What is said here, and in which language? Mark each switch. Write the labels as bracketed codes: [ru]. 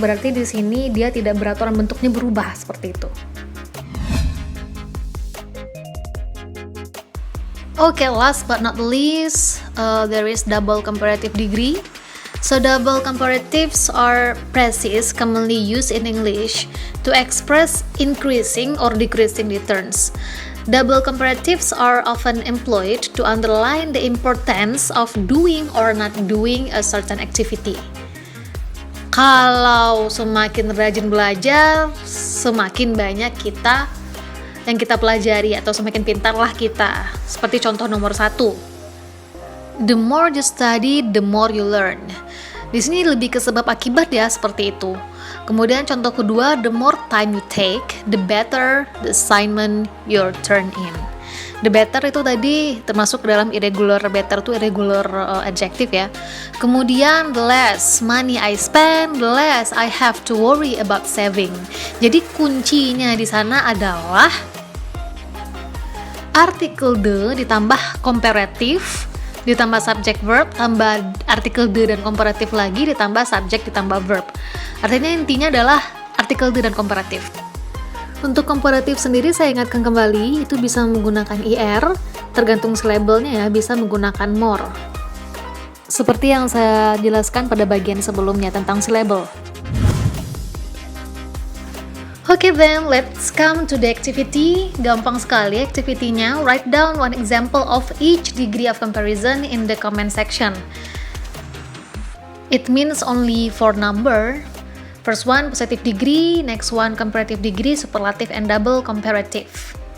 [id] Berarti di sini dia tidak beraturan, bentuknya berubah seperti itu. [en] Okay, last but not least, there is double comparative degree. So double comparatives are phrases commonly used in English to express increasing or decreasing returns. Double comparatives are often employed to underline the importance of doing or not doing a certain activity. [id] Kalau semakin rajin belajar, semakin banyak kita yang kita pelajari atau semakin pintarlah kita. Seperti contoh nomor 1. [en] The more you study, the more you learn. [id] Di sini lebih ke sebab akibat ya, seperti itu. Kemudian contoh kedua, [en] the more time you take, the better the assignment you're turn in. [id] The better itu tadi termasuk dalam irregular, better itu irregular adjective ya. [en] Kemudian the less money I spend, the less I have to worry about saving. [id] Jadi kuncinya di sana adalah artikel the ditambah komparatif, ditambah subject verb, tambah artikel the dan komparatif lagi, ditambah subject, ditambah verb. Artinya intinya adalah artikel the dan komparatif. Untuk komparatif sendiri saya ingatkan kembali, itu bisa menggunakan IR, tergantung syllable-nya ya, bisa menggunakan more. Seperti yang saya jelaskan pada bagian sebelumnya tentang syllable. [en] Okay then, let's come to the activity. [id] Gampang sekali activity-nya. [en] Write down one example of each degree of comparison in the comment section. It means only 4 number. First one positive degree, next one comparative degree, superlative and double comparative.